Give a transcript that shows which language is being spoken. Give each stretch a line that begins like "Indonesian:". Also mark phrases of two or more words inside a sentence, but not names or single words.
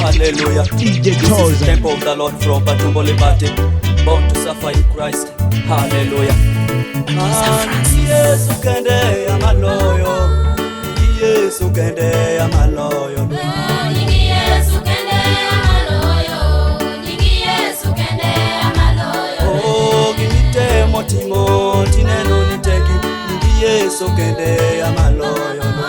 English: Hallelujah. DJ This is the Chosen. temple of the Lord from Batumbo Libate, born to suffer in Christ. Hallelujah.
Luo (Kenya and Tanzania): Yesu kende ya maloyo, Yesu kende ya maloyo. Oh, gimite motimo tineno niteki, Yesu kende ya maloyo.